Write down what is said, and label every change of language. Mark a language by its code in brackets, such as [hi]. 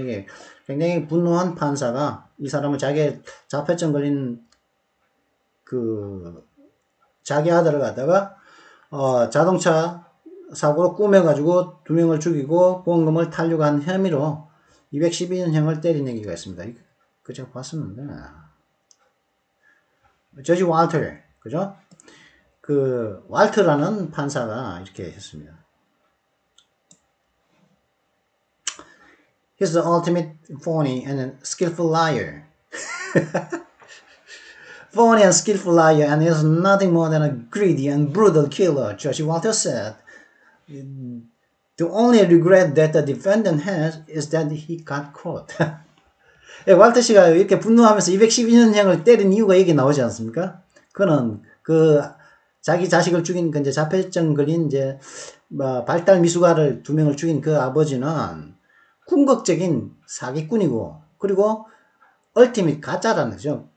[ko] 이게 굉장히 분노한 판사가 이 사람을 자폐증 걸린 자기 아들을 갖다가, 자동차 사고로 꾸며가지고 2명을 죽이고 보험금을 탈루한 혐의로 212년형을 때린 얘기가 있습니다. 그 제가 봤었는데. 저지 walter, 그죠? 왈트라는 판사가 이렇게 했습니다. [en] He's the ultimate phony and skillful liar. Phony and skillful liar, and is nothing more than a greedy and brutal killer, Judge Walter said. The only regret that the defendant has is that he got caught. [ko] 예, walter 씨가 이렇게 분노하면서 212년형을 때린 이유가 여기 나오지 않습니까? 그는 자기 자식을 죽인 이제 자폐증 걸린 이제 발달 미숙아를 2명을 죽인 그 아버지는 궁극적인 사기꾼이고, 그리고 얼티밋 가짜라는 거죠.